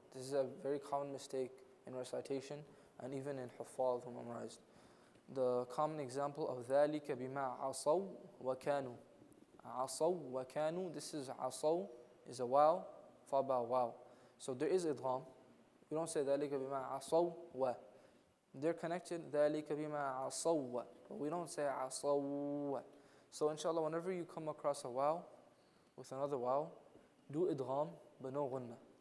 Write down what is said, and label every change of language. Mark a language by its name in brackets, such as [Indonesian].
[English] This is a very common mistake in recitation and even in huffaz who memorized. The common example of ذَلِكَ بِمَا عَصَوْا وَكَانُوا. [Arabic] عَصَوْا وَكَانُوا. [English] This is عَصَوْا is a wow followed by a wow. So there is idgham. We don't say ذَلِكَ بِمَا عَصَوْا wa. They're connected ذَلِكَ بِمَا عَصَوْا. But we don't say عَصَوْا. So inshallah, whenever you come across a wow with another wow, do idgham but no ghunna.